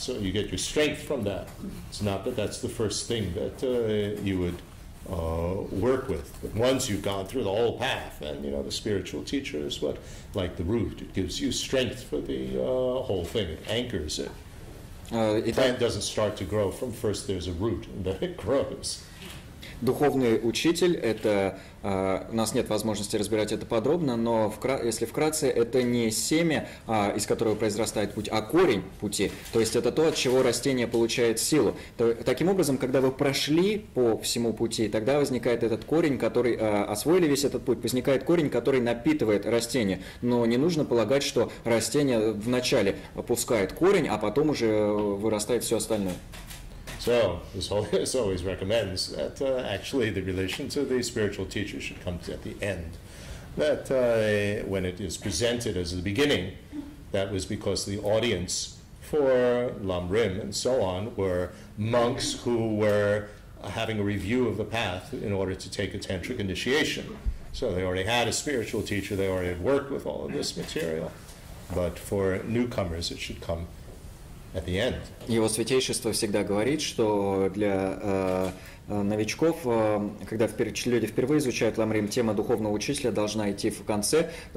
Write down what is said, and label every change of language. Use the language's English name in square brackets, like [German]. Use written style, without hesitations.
[English] So you get your strength from that. It's not that that's the first thing that you would work with. But once you've gone through the whole path, and the spiritual teacher is like the root. It gives you strength for the whole thing. It anchors it. Plant doesn't start to grow from first there's a root and then it grows. [Russian] Духовный учитель, это, у нас нет возможности разбирать это подробно, но если вкратце, это не семя, из которого произрастает путь, а корень пути. То есть это то, от чего растение получает силу. Таким образом, когда вы прошли по всему пути, тогда возникает этот корень, который, освоили весь этот путь, возникает корень, который напитывает растение. Но не нужно полагать, что растение вначале опускает корень, а потом уже вырастает все остальное. [English] So, this always recommends that actually the relation to the spiritual teacher should come at the end. That when it is presented as the beginning, that was because the audience for lam-rim and so on were monks who were having a review of the path in order to take a tantric initiation. So they already had a spiritual teacher, they already had worked with all of this material. But for newcomers, it should come at the end. [Russian] Его святейшество всегда говорит, что для новичков, когда люди впервые изучают lam-rim, тема духовного учителя должна идти в конце.